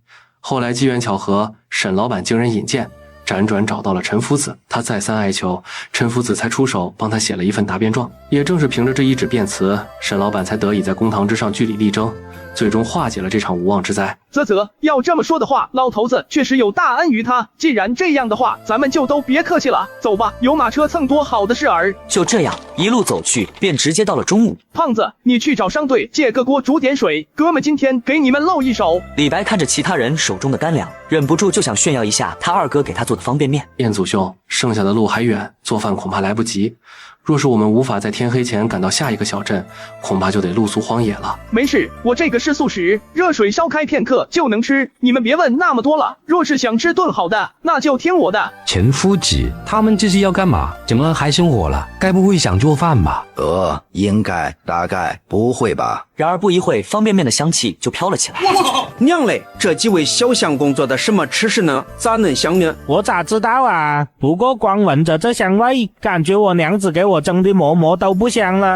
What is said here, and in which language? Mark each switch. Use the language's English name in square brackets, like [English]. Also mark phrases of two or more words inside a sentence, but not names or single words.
[Chinese] 後來機緣巧合，沈老板經人引薦，輾轉找到了陳夫子，他再三哀求，陳夫子才出手幫他寫了一份答辯狀。也正是憑着這一紙辯詞，沈老板才得以在公堂之上據理力爭，最終化解了這場無妄之災。要這麼說的話，老頭子確實有大恩於他。既然這樣的話，咱們就都別客氣了，走吧，有馬車蹭多好的事兒。就這樣一路走去，便直接到了中午。胖子，你去找商隊借個鍋煮點水，哥們今天給你們露一手。李白看着其他人手中的乾糧，忍不住就想炫耀一下他二哥給他做的方便面。燕祖兄，剩下的路還遠，做飯恐怕來不及。若是我們無法在天黑前趕到下一個小鎮，恐怕就得露宿荒野了。沒事，我這個是素食，熱水燒開片刻就能吃，你們別問那麼多了。若是想吃頓好的，那就聽我的。陳夫子，他們這是要幹嘛？怎麼還生火了？ 該不會想做飯吧？應該，大概不會吧。然而不一會，方便面的香氣就飄了起來。娘嘞，這幾位小相公做的什麼吃食呢？咋能香呢？我咋知道啊？不過光聞着這香味，感覺我娘子給我蒸的饃饃都不香了。